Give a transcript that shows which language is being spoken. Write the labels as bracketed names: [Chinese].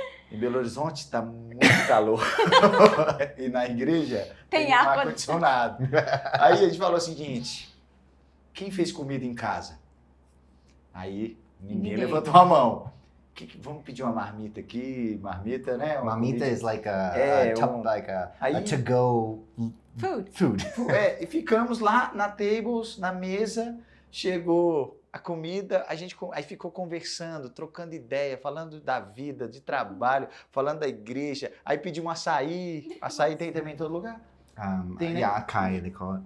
[Portuguese] Em Belo Horizonte tá muito calor e na igreja Tem um ar ar-condicionado. Aí a gente falou o seguinte, quem fez comida em casa? Aí ninguém levantou a mão. Vamos pedir uma marmita aqui, marmita, né? [English] Marmita is like a to-go food. [Portuguese] E ficamos lá na tables, na mesa, chegou a comida, a gente aí ficou conversando, trocando ideia, falando da vida, de trabalho, falando da igreja, aí pedimos açaí tem também em todo lugar. Tem, né? [English] Yakai, they call it.